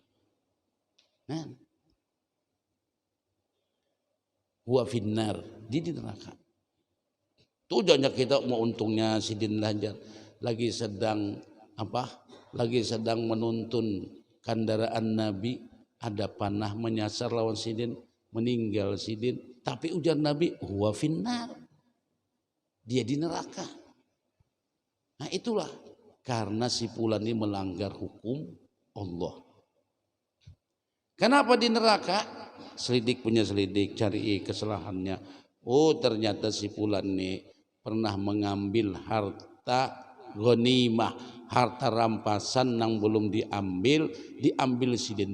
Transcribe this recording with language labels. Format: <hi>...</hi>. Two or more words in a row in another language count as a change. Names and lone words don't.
<ar>هو في النار,</ar> <id>dia di neraka.</id> <bjn>Tujuannya kita mau untungnya sidin lagi sedang menuntun kendaraan Nabi, ada panah menyasar lawan sidin, meninggal sidin, tapi ujar Nabi</bjn> <ar>هو في النار,</ar> <id>dia di neraka. Nah itulah karena si fulan ini melanggar hukum Allah. Kenapa di neraka? Selidik punya selidik, cari kesalahannya. Oh ternyata si fulan ini pernah mengambil harta ghanimah, harta rampasan yang belum diambil sidin.</id>